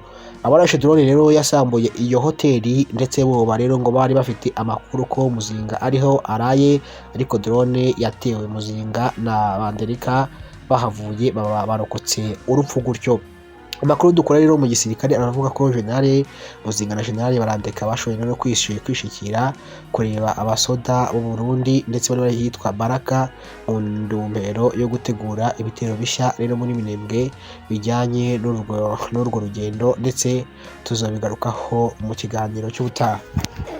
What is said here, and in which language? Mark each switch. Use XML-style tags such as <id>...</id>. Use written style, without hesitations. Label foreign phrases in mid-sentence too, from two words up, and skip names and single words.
<rn>Abarashe drone rero yasambuye iyo hoteli ndetse bo rero ngo bari bafite amakuru ko Muzinga ariho araye, ariko drone yatewe Muzinga na Bandereka bahavuye baba barokotse urupfu gutyo.</rn> <rw>Amakuru dukora rero mu gisirikare aravuga ko General Muzinga na General Barandeka bashoboye no kwishikira kureba abasoda b'u Burundi ndetse bari yitwa Baraka mu ntumbero yo gutegura ibitero bishya rero muri Minembwe bijyanye n'urwo rugendo ndetse tuzabigarukaho mu kiganiro cy'ubutaha.</rw>